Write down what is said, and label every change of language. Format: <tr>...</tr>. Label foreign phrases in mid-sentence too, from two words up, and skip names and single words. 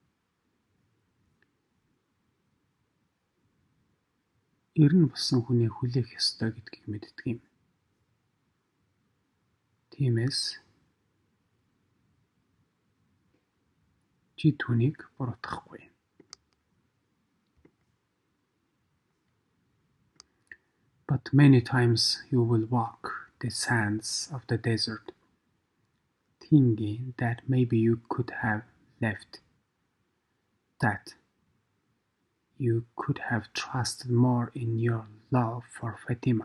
<mn>Эрн болсон хүнээ хүлээх ёстой гэдгийг мэддэг юм. Тиймээс чи түүнийг буруутгахгүй.</mn> <en>But many times you will walk the sands of the desert, thinking that maybe you could have left, that you could have trusted more in your love for Fatima.</en>